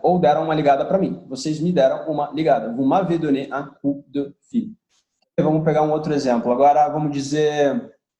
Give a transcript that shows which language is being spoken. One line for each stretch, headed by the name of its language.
Portuguese: Ou deram uma ligada para mim. Vocês me deram uma ligada.
French: Vous m'avez donné un coup de fil.
Portuguese: Vamos pegar um outro exemplo. Agora, vamos dizer...